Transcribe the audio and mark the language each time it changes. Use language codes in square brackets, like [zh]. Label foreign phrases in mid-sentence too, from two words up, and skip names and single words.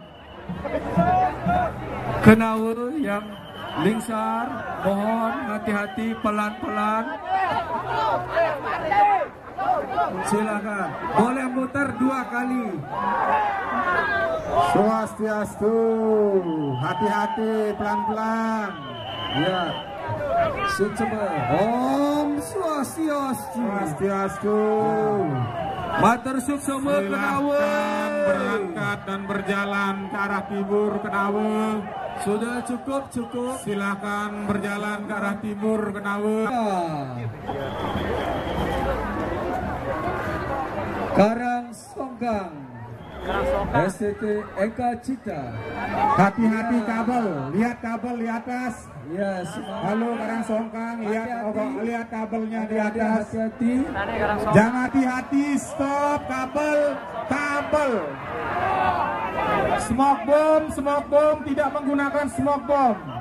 [id] Kenawa yang lingsar, mohon hati-hati, pelan-pelan. Silakan, boleh muter 2 kali. Swastiastu, hati-hati, pelan-pelan. Ya, [ban] suksema. Om Swastiastu. Swastiastu. Matur suksema Kenawa. [id] Silakan berangkat dan berjalan ke arah timur Kenawa. Sudah cukup. Silakan berjalan ke arah timur Kenawa. Karang Songkang STT Eka Cita. Hati-hati kabel, lihat kabel di atas. Ya, Halo Karang Songkang, lihat kabelnya di atas. hati-hati. Jangan hati-hati, stop kabel. [en] Smoke bomb, [id] tidak menggunakan [en] smoke bomb.